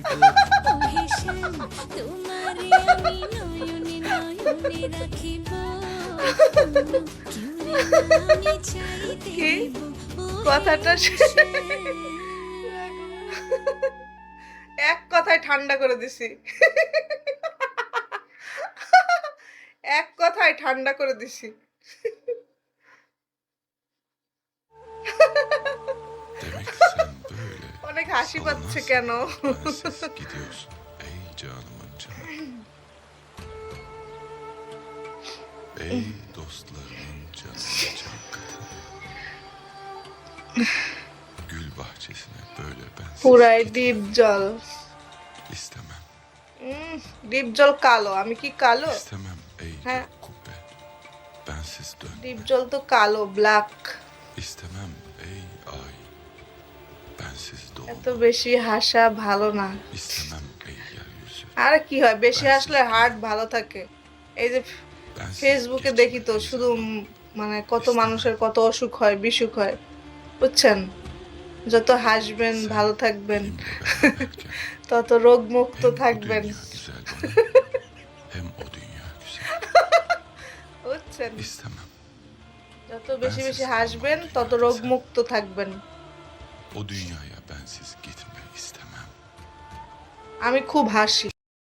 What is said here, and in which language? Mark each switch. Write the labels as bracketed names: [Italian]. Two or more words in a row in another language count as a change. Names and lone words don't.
[Bangla] ওহে শ্যাম তোমারে আমি নয়নে নয়নে রাখিব অন্য কেউরে না আমি চাইতে কি? দিব কথাটা এক কথায় ঠান্ডা করে দিছি এক কথায় ঠান্ডা করে দিছি [Turkish] Demek sen böyle [Bangla] অনেক হাসি পাচ্ছে কেন [Turkish] habersiz gidiyorsun ey canımın canı. Ey dostlarımın canı can katı. Gül bahçesine böyle ben [Bangla] পুরাই ডিপ জল [Turkish] istemem. [Bangla] ডিপ জল কালো আমি কি কালো [Turkish] İstemem ey He. gök kubbe. Bensiz dön. [Bangla] ডিপ জল তো কালো ব্ল্যাক [Turkish] İstemem ey ay. Bensiz [Bangla] এত [Turkish] doğma. [Bangla] বেশি হাসা ভালো না [Turkish] İstemem ey yeryüzü. [Bangla] আরে কি হয় বেশি হাসলে হার্ট ভালো থাকে এই যে [Turkish] Bensiz [Bangla] ফেসবুকে [Turkish] geçen [Bangla] দেখি তো [Turkish] bir [Bangla] শুধু [Turkish] zaman. [Bangla] মানে কত মানুষের কত অসুখ হয় বিসুখ হয় বুঝছেন যত হাসবেন [Turkish] Sen [Bangla] ভালো থাকবেন [Turkish] benimle beraberken [Bangla] তত রোগ মুক্ত [Turkish] hem bu [Bangla] থাকবেন [Turkish] dünya güzel bana hem o dünya güzel. [Bangla] বুঝছেন [Turkish] İstemem. [Bangla] যত বেশি বেশি হাসবেন তত রোগ মুক্ত থাকবেন [Turkish] O dünyaya bensiz gitme istemem. [Bangla] আমি খুব হাসি